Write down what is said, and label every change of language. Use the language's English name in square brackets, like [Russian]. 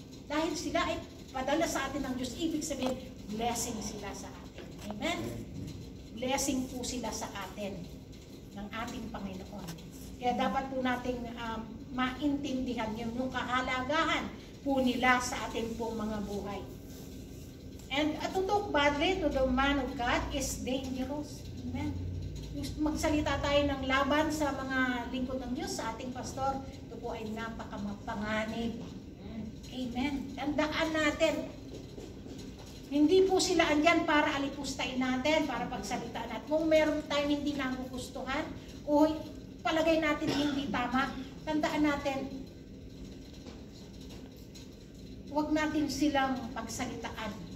[Filipino] Dahil sila ay padala sa atin ng Diyos, ibig sabihin, blessing sila sa atin. Amen? Blessing po sila sa atin ng ating Panginoon. Kaya dapat po nating maintindihan yung kahalagahan po nila sa ating pong mga buhay. [English] And to talk badly to the man of God is dangerous. Amen. [Filipino] magsalita tayo ng laban sa mga lingkod ng Diyos, sa ating pastor, ito po ay napakamapanganib. Amen. Tandaan natin, hindi po sila andyan para alipustain natin, para pagsalitaan natin. Kung meron tayong hindi nagugustuhan, o palagay natin hindi tama, tandaan natin, huwag natin silang pagsalitaan.